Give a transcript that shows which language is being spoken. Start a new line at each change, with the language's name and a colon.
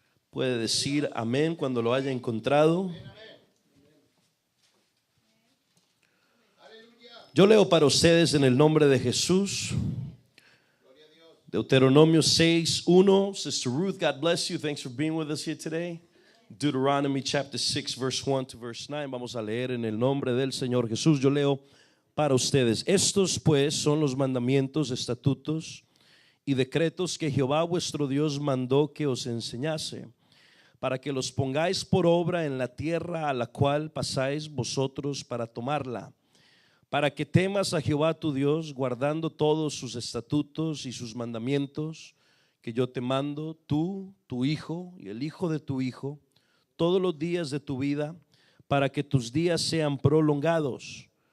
Spanish: Puede decir amén cuando lo haya encontrado. Yo leo para ustedes en el nombre de Jesús. Deuteronomio 6:1.
English: Sister Ruth, God bless you. Thanks for being with us here today. Deuteronomy chapter 6 verse 1 to verse 9.
Spanish: Vamos a leer en el nombre del Señor Jesús. Yo leo para ustedes. Estos pues son los mandamientos, estatutos y decretos que Jehová vuestro Dios mandó que os enseñase, para que los pongáis por obra en la tierra a la cual pasáis vosotros para tomarla, para que temas a Jehová tu Dios, guardando todos sus estatutos y sus mandamientos que yo te mando, tú, tu hijo y el hijo de tu hijo, todos los días de tu vida, para que tus días sean prolongados.